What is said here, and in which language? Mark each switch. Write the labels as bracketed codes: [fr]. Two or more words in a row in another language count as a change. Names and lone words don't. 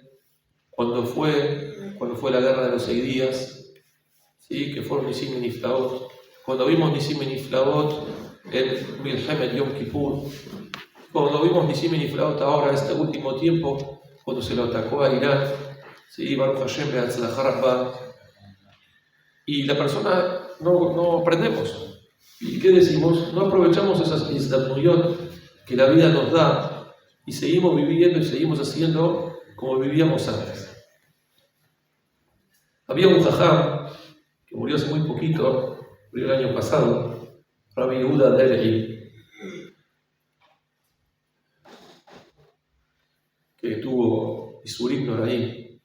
[es] Cuando fue la guerra de los 6 días, ¿sí?, que fueron Nisim y Niflaot. Cuando vimos Nisim y Niflaot en Milhemet Yom Kippur. Cuando vimos Nisim y Niflaot ahora, este último tiempo, cuando se lo atacó a Irán, ¿sí?, [he] ברוך השם בהצלחה רבה, [es] y la persona no aprendemos. ¿Y qué decimos? No aprovechamos esas izdamnuyot que la vida nos da y seguimos viviendo y seguimos haciendo como vivíamos antes. Había un jajam que murió hace muy poquito, murió el año pasado, Rabbi Yehuda Derei, que tuvo [he] ייסורים נוראים.